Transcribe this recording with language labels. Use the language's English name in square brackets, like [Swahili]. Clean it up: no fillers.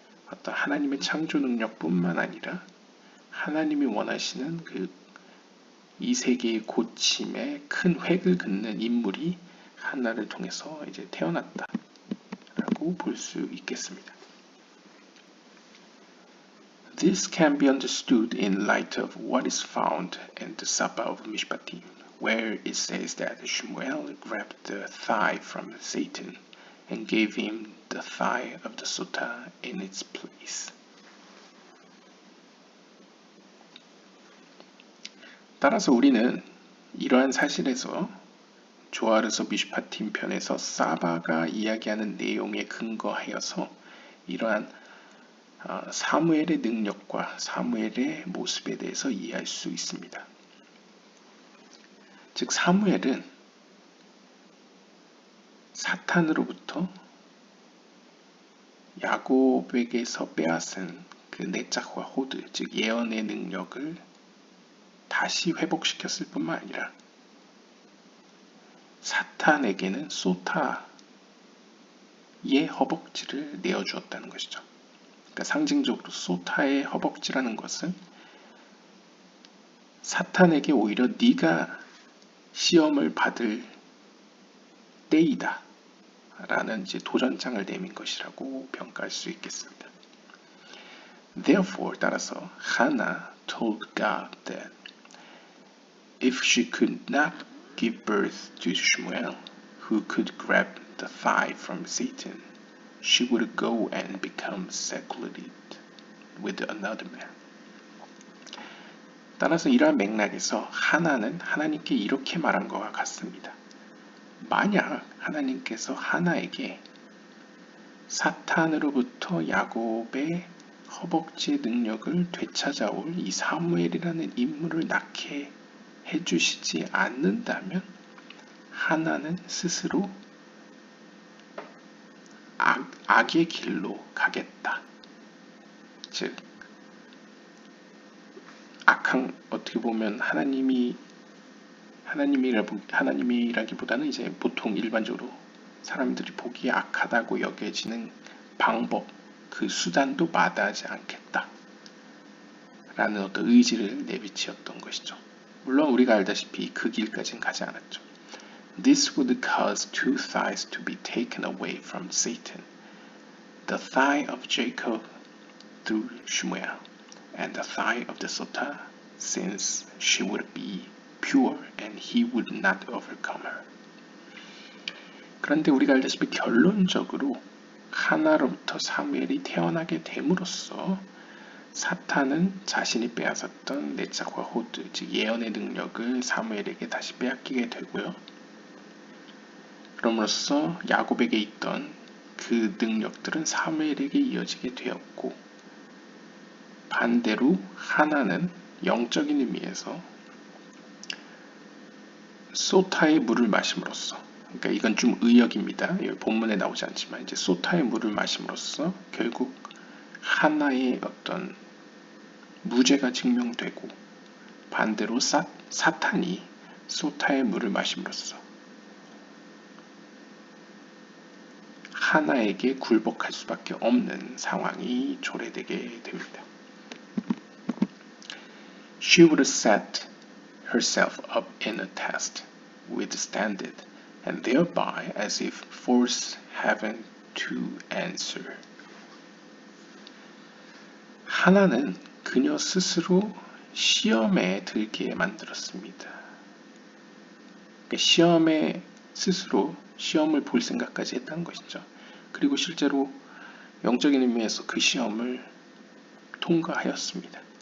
[Korean] 어떤 하나님의 창조 능력뿐만 아니라 하나님이 원하시는 그 이 세계의 고침에 큰 획을 긋는 인물이 한나를 통해서 이제 태어났다라고 볼 수 있겠습니다. [English] This can be understood in light of what is found in the Sapa of Mishpatim, where it says that Shmuel grabbed the thigh from Satan and gave him the thigh of the sota in its place. [Korean] 따라서 우리는 이러한 사실에서 조아르서 미슈파팀 편에서 사바가 이야기하는 내용에 근거하여서 이러한 사무엘의 능력과 사무엘의 모습에 대해서 이해할 수 있습니다. 즉 사무엘은 사탄으로부터 야곱에게서 빼앗은 그 내짝과 호드, 즉 예언의 능력을 다시 회복시켰을 뿐만 아니라 사탄에게는 소타의 허벅지를 내어주었다는 것이죠. 그러니까 상징적으로 소타의 허벅지라는 것은 사탄에게 오히려 네가 시험을 받을 때이다 라는 이제 도전장을 내민 것이라고 평가할 수 있겠습니다. [English] Therefore, [Korean] 따라서 [English] Hannah told God that if she could not give birth to Shmuel, who could grab the thigh from Satan, she would go and become secluded with another man. [Korean] 따라서 이러한 맥락에서 하나는 하나님께 이렇게 말한 것과 같습니다. 만약 하나님께서 하나에게 사탄으로부터 야곱의 허벅지의 능력을 되찾아올 이 사무엘이라는 인물을 낳게 해주시지 않는다면 하나는 스스로 악의 길로 가겠다. 즉 악한, 어떻게 보면 하나님이라기보다는 이제 보통 일반적으로 사람들이 보기에 악하다고 여겨지는 방법, 그 수단도 마다하지 않겠다 라는 어떤 의지를 내비치었던 것이죠. 물론 우리가 알다시피 그 길까지는 가지 않았죠. [English] This would cause two thighs to be taken away from Satan, the thigh of Jacob through Shmuel, and the thigh of the Sotah, since she would be pure and he would not overcome her. [Korean] 그런데 우리가 알다시피 결론적으로 하나로부터 사무엘이 태어나게 됨으로써 사탄은 자신이 빼앗았던 내짝과 호드, 즉 예언의 능력을 사무엘에게 다시 빼앗기게 되고요. 그럼으로써 야곱에게 있던 그 능력들은 사무엘에게 이어지게 되었고, 반대로 하나는 영적인 의미에서 소타의 물을 마심으로써, 그러니까 이건 좀 의역입니다. 본문에 나오지 않지만 이제 소타의 물을 마심으로써 결국 하나의 어떤 무죄가 증명되고, 반대로 사탄이 소타의 물을 마심으로써 하나에게 굴복할 수밖에 없는 상황이 초래되게 됩니다. [English] She would set herself up in a test, withstand it, and thereby as if force heaven to answer. [Korean] 하나는 그녀 스스로 시험에 들게 만들었습니다. 그러니까 시험에 스스로 시험을 볼 생각까지 했다는 것이죠. 그리고 실제로 영적인 의미에서 그 시험을 통과하였습니다.